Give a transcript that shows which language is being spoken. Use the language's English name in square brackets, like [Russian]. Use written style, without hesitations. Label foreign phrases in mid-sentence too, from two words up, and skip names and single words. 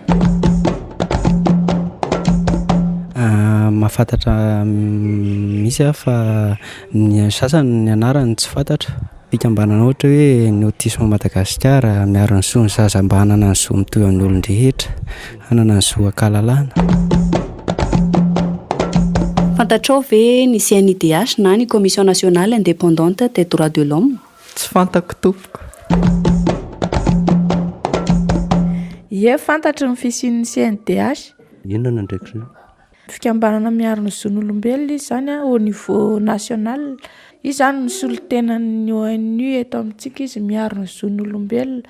[Malagasy] Mahafantatra misy fa ny sasany ny anarany tsy fantatra. Fikambanana ohatra hoe ny autisme Madagasikara miaro ny zo ny zaza mba hanana ny zo mitoy amin'ny olon-drehetra, hanana ny zo ankalalana. Fantatrao ve ny CNIDH na ny Commission nationale indépendante des droits de l'homme? Tsy fantako tompoko. Ie, fantatro ny fisian'ny CNIDH. Inona ndraiky zany? Fikambanana miaro ny zon'olombelona izy zany [French] au niveau national. [Malagasy] Izy zany ny solotenan'ny ONU eto amintsika, izy miaro ny zon'olombelona.